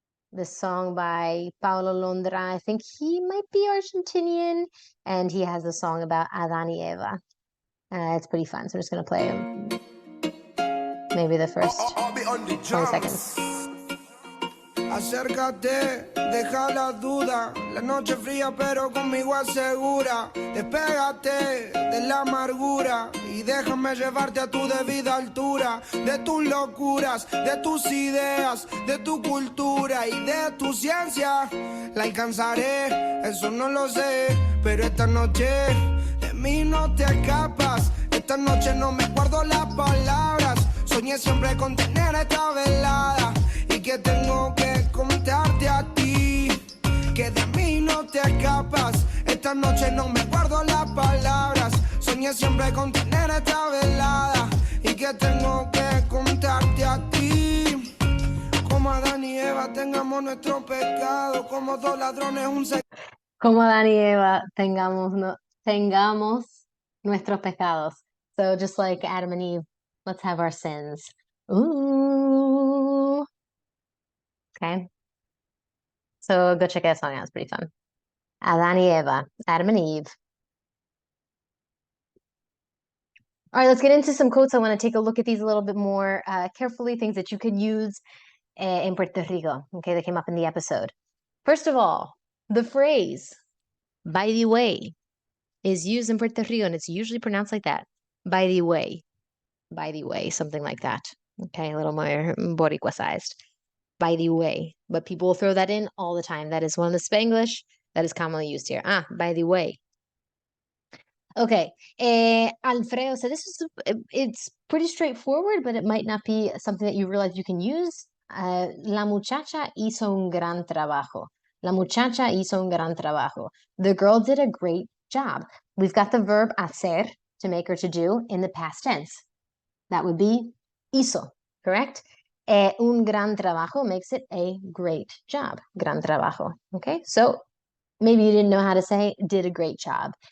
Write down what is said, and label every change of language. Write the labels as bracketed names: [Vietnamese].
[English] This song by Paulo Londra. I think he might be Argentinian, and he has a song about Adán y Eva. It's pretty fun, so I'm just going to play maybe the first 20 seconds. [Spanish] Acércate, deja la duda. La noche fría, pero conmigo asegura. Despégate de la amargura y déjame llevarte a tu debida altura. De tus locuras, de tus ideas, de tu cultura y de tu ciencia. La alcanzaré, eso no lo sé, pero esta noche de mí no te escapas. Esta noche no me guardo las palabras. Soñé siempre con tener esta velada. Y que tengo que contarte a ti, que de mí no te escapas. Esta noche no me guardo las palabras. Soñé siempre con tener esta velada. Y que tengo que contarte a ti. Como Adán y Eva tengamos nuestro pecado. Como dos ladrones un secreto. Como Adán y Eva tengamos nuestros pecados. [English] So just like Adam and Eve, let's have our sins. Ooh. Okay. So go check that song out. It's pretty fun. Adán y Eva, Adam and Eve. All right, let's get into some quotes. I want to take a look at these a little bit more carefully, things that you can use in Puerto Rico. Okay, that came up in the episode. First of all, the phrase, by the way, is used in Puerto Rico, and it's usually pronounced like that. By the way, something like that. Okay, a little more Boricua-sized. By the way, but people will throw that in all the time. That is one of the Spanglish that is commonly used here. By the way. Okay, Alfredo, so it's pretty straightforward, but it might not be something that you realize you can use. [Spanish] La muchacha hizo un gran trabajo. La muchacha hizo un gran trabajo. [English] The girl did a great job. We've got the verb hacer, to make or to do, in the past tense. That would be hizo, correct? [Spanish] Un gran trabajo [English] makes it a great job. Gran trabajo. Okay, so maybe you didn't know how to say did a great job.